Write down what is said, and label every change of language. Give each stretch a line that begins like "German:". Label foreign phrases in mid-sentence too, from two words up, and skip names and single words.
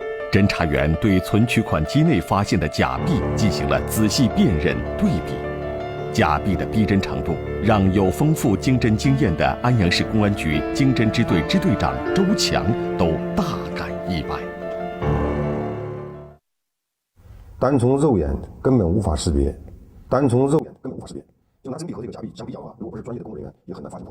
Chinese: 侦查员对存取款机内发现的假币进行了仔细辨認對比，假幣的逼真程度讓有豐富經偵經驗的安陽市公安局經偵支隊支隊長周強都大感意外。單從肉眼根本無法識別，就拿真幣和這個假幣相比較的話，如果不是專業的工作人員，也很難發現出來。